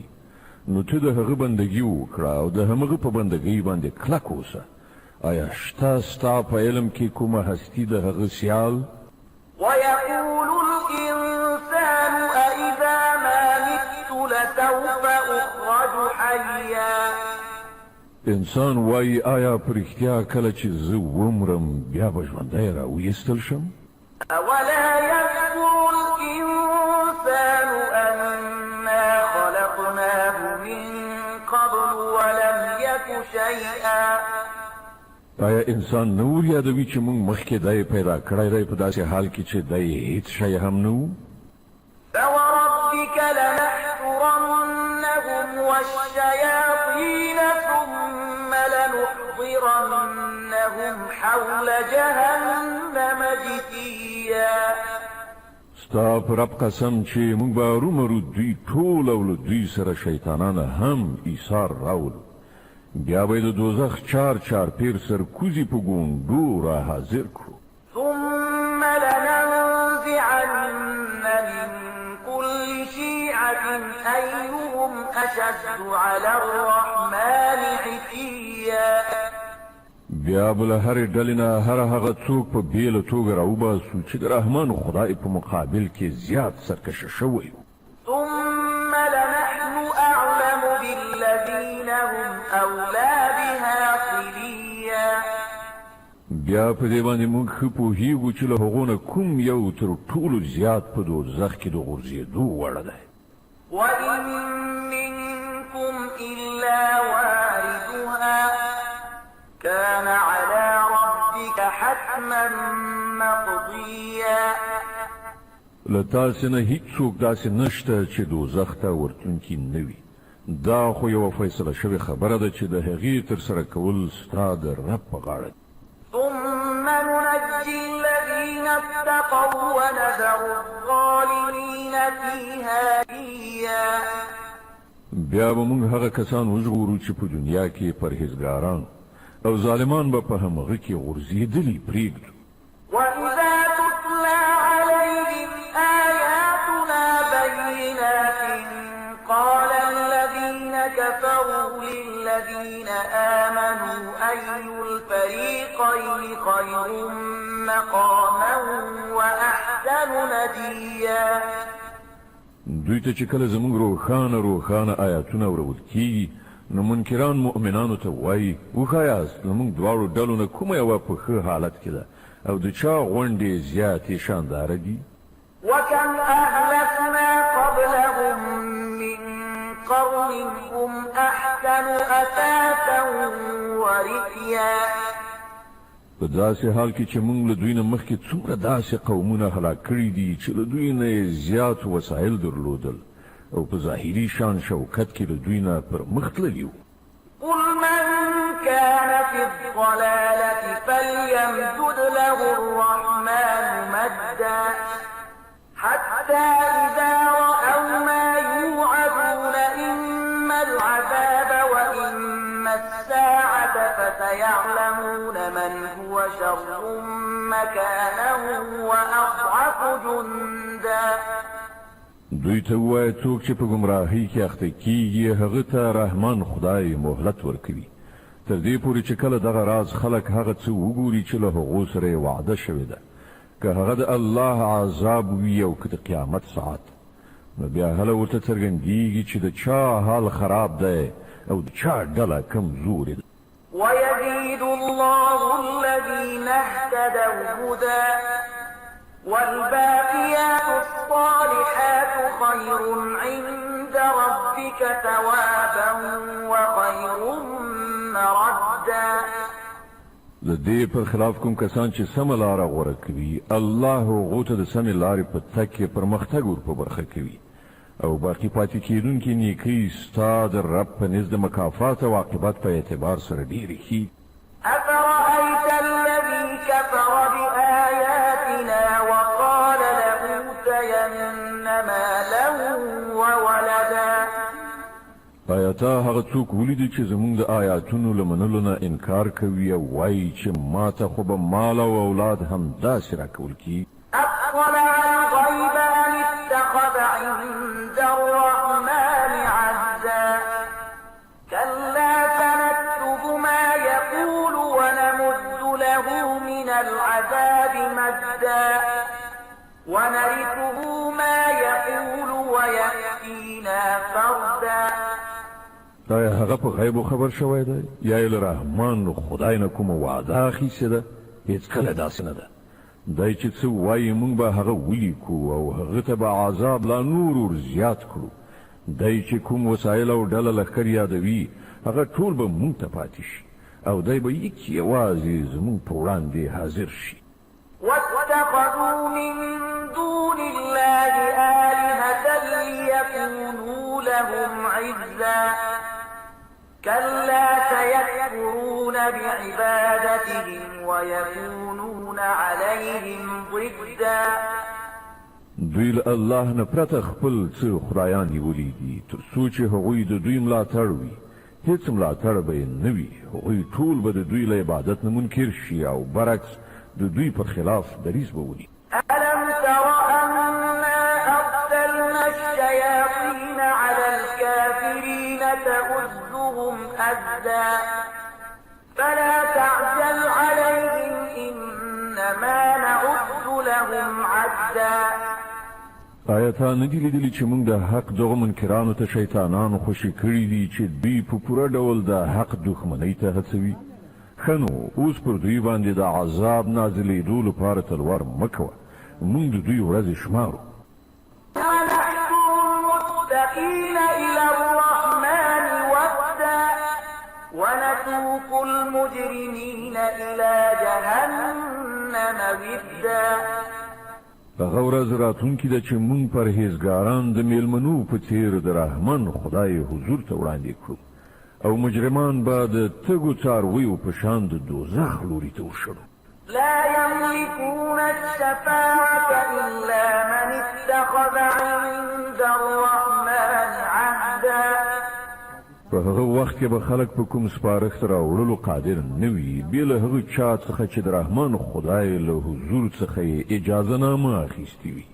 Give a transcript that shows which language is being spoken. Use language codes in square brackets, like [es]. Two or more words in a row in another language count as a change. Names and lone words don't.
[ps] نو ته د هغه بندګي وکړه او د همغه په بندګۍ باندې کلک اوسه. آیا شته ستا په علم کې کومه هستي د هغه سیال؟ [ar] ويقول الإنسان أإذا ما مت سوف أخرج حيا. [ps] انسان وای آیا پرختیا کله چې زه ومرم بیا به ژوندی راویستل شم؟ [ar] أولا يذكر الإنسان أنا خلقناه من قبل ولم يك شيئا. [ps] آیا انسان نور یادوي چې موږ مخکې دی پیدا کړی دی په داسې حال کې چې دی هیڅ شی هم نه و؟ [ar] فوربك لنحشرنهم والشياطين ثم لنحضرنهم حول جهنم جثيا. [ps] ستا پر رب قسم چې موږ به ارومرو دوی ټول او له دوی سره شیطانان هم ایثار راولو، بیا به د دوزخ چار چار پیر سر کوزي په ګونډو را حاضر کړو. [ar] ثم لننزعن من كل شيعة أيهم أشد على الرحمن عتيا. [ps] بیا به له هرې ډلې نه هر هغه څوک په بیله توګه راوباسو چې د رحمان خدای په مقابل کې زیات سرکشه شوی و. [ar] ثم لنحن أعلم بالذين هم أولى بها صليا. [ps] بیا په دې باندې موږ ښه پوهېږو چې له هغو نه کوم یو تر ټولو زیات په دوزخ کې د غورځېدو وړ دی. [ar] وإن منكم إلا واردها كان على ربك حتما مقضيا. [ps] له تاسې نه هیڅوک داسې نشته چې دوزخ ته ورتونکي نه وي. دا خو یوه فیصله شوې خبره ده چې د هغې ترسره کول ستا د رب په غاړه ده. [ar] ثم ننجي الذين اتقوا ونذر الظالمين فيها جثيا. [ps] بیا به موږ هغه کسان وژغورو چې په دنیا کې پرهیزګاران او ظالمان به په همغه کې غورځېدلي پرېږدو. [ar] وإذا تتلى عليهم آياتنا بينات قال الذين كفروا للذين آمنوا أي الفريقين خير مقاما وأحسن نديا. [ps] دوی ته چې کله زموږ روښانه آیاتونه ورول کېږي نو منکران مؤمنانو ته وایي وښایاست زموږ دواړو ډلو نه کومه یوه په ښه حالت کې ده او د چا غونډې زیاتې شانداره دي. [ar] وكم أهلكنا قبلهم من قرن هم أحسن أثاثا ورئيا. [ps] په داسې حال کې چې موږ له دوی نه مخکې څومره داسې قومونه هلاک کړي دي چې له دوی نه یې زیات وسایل درلودل او په ظاهري شان شوکت کې له دوی نه پر مخ تللي وو. [ar] قل من كان في الضلالة فليمدد له الرحمن مدا حتى إذا رأوا ما يوعدون إما العذاب وإما الساعة فسيعلمون من هو شر مكانا وأضعف جندا. [ps] دوی ته ووایه څوک چې په ګمراهۍ کې اخته کیږي هغه ته رحمان خدای مهلت ورکوي تر دې پورې چې کله دغه راز خلک هغه څه وګوري چې له هغو سره یې وعده شوې ده، که هغه د الله عذاب وي او که د قیامت ساعت، نو بیا هله ورته څرګندېږي چې د چا حال خراب دی او د چا ډله کمزورې ده. [ar] ويزيد الله الذين اهتدوا هدى والباقيات الصالحات خير عند ربك ثوابا وخير مردا. [ps] د دې پر خلاف کوم کسان چې سمه لاره غوره کوي الله هغو ته د سمې لارې په تګ کې پرمختګ ور په برخه کوي او باقي پاتې کېدونکي نیکۍ ستا د رب په نزد مکافات او عاقبت په اعتبار سره ډېرې ښې. [ar] أفرأيت الذي كفر بآياتنا وقال لأوتين مالا وولدا. [ps] آیا تا هغه څوک ولیدي چې زموږ د آیاتونو له منلو نه انکار کوي او وایي چې ما ته خو به مال او اولاد هم داسې راکول کېږي؟ [ar] أطلع الغيب أم اتخذ عند الرحمن عهدا. كلا سنكتب ما يقول ونمد له من العذاب مدا ونرثه ما يقول ويأتينا فردا. [ps] آیا هغه په غیب خبر شوی دی یا یې له رحمان خدای نه کومه وعده اخیستې ده؟ هېڅکله داسې نه ده. دی چې څه وایي موږ به هغه ولیکو او هغه ته به عذاب لا نور زیات کړو. دی چې کوم وسایل او ډله لښکر یادوي هغه ټول به موږ ته پاتې شي او دی به یوازې زموږ په وړاندې حاضر شي. [ar] واتخذوا من دون الله آلهة ليكونوا لهم عزا كلا سيكفرون بعبادتهم ويكونون عليهم ضدا. [ps] دوی له الله نه پرته خپل څه خدایان نیولي دي تر څو چې هغوی د دوی ملاتړ وي. هیڅ ملاتړ به یې نه وي. هغوی ټول به د دوی له عبادت نه منکر شي او برعکس د دوی پر خلاف دریځ به ولي. [ar] ألم تر أنا أرسلنا الشياطين على الكافرين تؤزهم أزا فلا تعجل عليهم إنما نعد لهم عدا. [ps] آیا تا نه دي لیدلي چې موږ د حق دغو منکرانو ته شیطانانو خوشي کړي دي چې دوی په پوره ډول د حق دښمنۍ ته هڅوي؟ ښه نو اوس پر دوی باندې د عذاب نازلېدو لپاره تلوار مه کوه. موږ د دوی ورځې شمارو. [ar] ونحشر المتقين إلى الرحمن وفدا ونسوق المجرمين إلى جهنم وفدا. [ps] هغه ورځ راتلونکې ده چې موږ پرهېزګاران د میلمنو په څېر د رحمان خدای حضور ته وړاندې کړو او مجرمان به د تږو څارویو په شان د دوزخ لوري ته وشړو. [ar] لا يملكون الشفاعة إلا من اتخذ عند الرحمن عهدا. [ps] په هغه وخت کې به خلک په کوم سپارښت راوړلو قادر نه وي بې له هغه چا څخه چې د رحمان خدای له حضور څخه یې اجازهنامه اخیستې وي.